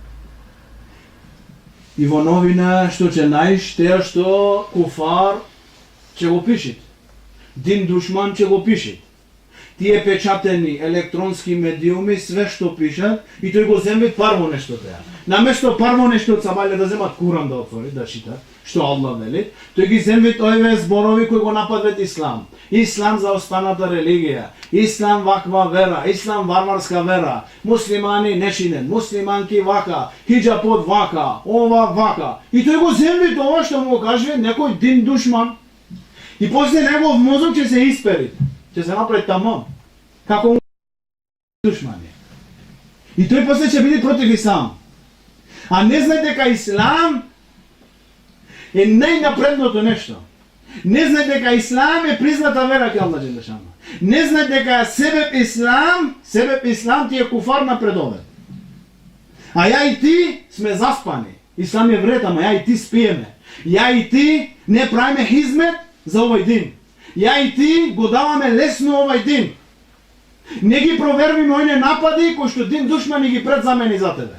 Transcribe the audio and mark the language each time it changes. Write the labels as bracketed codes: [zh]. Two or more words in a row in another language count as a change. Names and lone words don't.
[mk] И во новина што ќе најш, теа што куфар ќе го пишет. Дин душман ќе го пишет. Тие печатени електронски медиуми, све што пишат, и тој го земе парво нешто теа. Наместо парво нешто од сабајле да земат Куран да отвори, да читат, што Аллах вели, тој ги земе овие зборови кои го нападват ислам. Ислам за останата религија, ислам ваква вера, ислам варварска вера, муслимани нечинен, муслиманки вака, хиджапот вака, ова вака. И тој го земе тоа што му каже некој дин душман. И после негов мозок ќе се испери, ќе се направи тамон, како душмани. И тој после ќе биде против ислам. А не знае дека ислам е најнапредното нешто. Не знае дека ислам е призната вера кај [ar] الله جل شأنه. [mk] Не знае дека себеп ислам ти е куфар напредовен. А ја и ти сме заспани. Ислам е вред, ама ја и ти спиеме. Ја и ти не правиме хизмет за овој дин. Ја и ти го даваме лесно овој дин. Не ги провервиме оне напади кои што дин душмани ги предзамени за тебе.